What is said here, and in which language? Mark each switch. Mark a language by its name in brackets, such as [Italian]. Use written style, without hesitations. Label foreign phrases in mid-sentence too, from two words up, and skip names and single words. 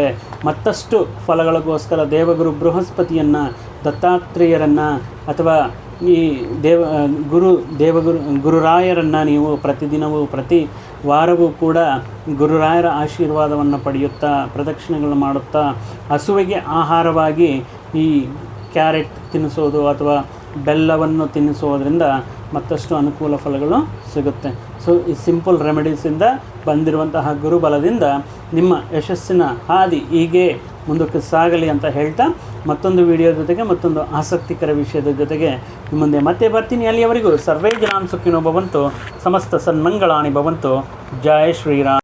[Kannada] ಮತ್ತಷ್ಟು ಫಲಗಳಿಗೋಸ್ಕರ ದೇವಗುರು ಬೃಹಸ್ಪತಿಯನ್ನು, ದತ್ತಾತ್ರೇಯರನ್ನು ಅಥವಾ ಈ ಗುರುರಾಯರನ್ನು ನೀವು ಪ್ರತಿದಿನವೂ ಪ್ರತಿ ವಾರವೂ ಕೂಡ ಗುರುರಾಯರ ಆಶೀರ್ವಾದವನ್ನು ಪಡೆಯುತ್ತಾ ಪ್ರದಕ್ಷಿಣೆಗಳನ್ನು ಮಾಡುತ್ತಾ ಹಸುವಿಗೆ ಆಹಾರವಾಗಿ ಈ ಕ್ಯಾರೆಟ್ ತಿನ್ನಿಸೋದು ಅಥವಾ ಬೆಲ್ಲವನ್ನು ತಿನ್ನಿಸೋದ್ರಿಂದ ಮತ್ತಷ್ಟು ಅನುಕೂಲ ಫಲಗಳು ಸಿಗುತ್ತೆ. ಸೊ ಈ [English] simple remedies [Kannada] ಬಂದಿರುವಂತಹ ಗುರುಬಲದಿಂದ ನಿಮ್ಮ ಯಶಸ್ಸಿನ ಹಾದಿ ಹೀಗೆ ಮುಂದಕ್ಕೆ ಸಾಗಲಿ ಅಂತ ಹೇಳ್ತಾ ಮತ್ತೊಂದು ವಿಡಿಯೋ ಜೊತೆಗೆ ಮತ್ತೊಂದು ಆಸಕ್ತಿಕರ ವಿಷಯದ ಜೊತೆಗೆ ನಿಮ್ಮ ಮುಂದೆ ಮತ್ತೆ ಬರ್ತೀನಿ. [Sanskrit] ಅಲ್ಲಿಯವರೆಗೂ ಸರ್ವೇ ಜನಾನ್ ಸುಖಿನೋ ಭವಂತು, ಸಮಸ್ತ ಸನ್ಮಂಗಳಾನಿ ಭವಂತು. [Kannada] ಜೈ ಶ್ರೀರಾಮ್.